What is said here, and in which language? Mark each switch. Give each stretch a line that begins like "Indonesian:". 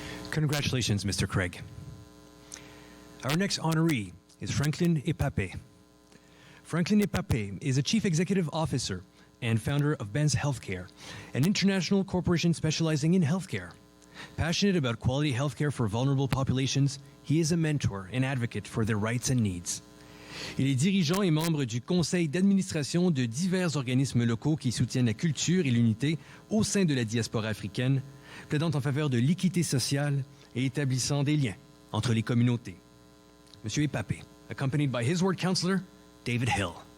English: Congratulations, Mr. Craig. Our next honoree is Franklin Epapé. Franklin Epapé is a Chief Executive Officer and founder of Ben's Healthcare, an international corporation specializing in healthcare. Passionate about quality healthcare for vulnerable populations, he is a mentor and advocate for their rights and needs.
French: Il est dirigeant et membre du conseil d'administration de divers organismes locaux qui soutiennent la culture et l'unité au sein de la diaspora africaine, plaidant en faveur de l'équité sociale et établissant des liens entre les communautés.
English: Monsieur Epapé, accompanied by his ward councillor, David Hill.